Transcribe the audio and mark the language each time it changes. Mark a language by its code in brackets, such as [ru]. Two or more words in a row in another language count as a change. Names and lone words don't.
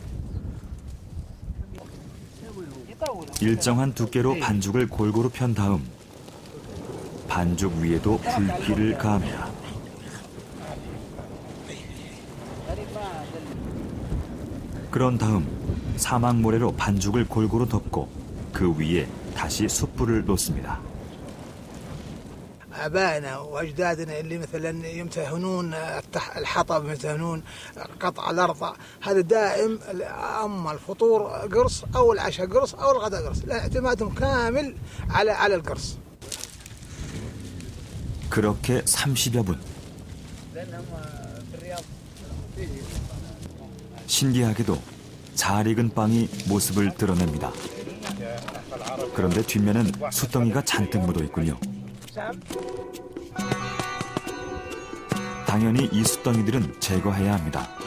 [ko] 일정한 두께로 반죽을 골고루 편 다음 반죽 위에도 불길을 가합니다. 그런 다음 사막 모래로 반죽을 골고루 덮고 그 위에 다시 숯불을 놓습니다. [ar] آبائنا وأجدادنا اللي مثلا يمتهنون الحطب يمتهنون قطع الأرض هذا دائم أما الفطور قرص أو العشاء قرص أو الغداء قرص اعتمادهم كامل على القرص. [ko] 그렇게 30여 분. 신기하게도 잘 익은 빵이 모습을 드러냅니다. 그런데 뒷면엔 숯덩이가 잔뜩 묻어 있군요. 당연히 이 숯덩이들은 제거해야 합니다.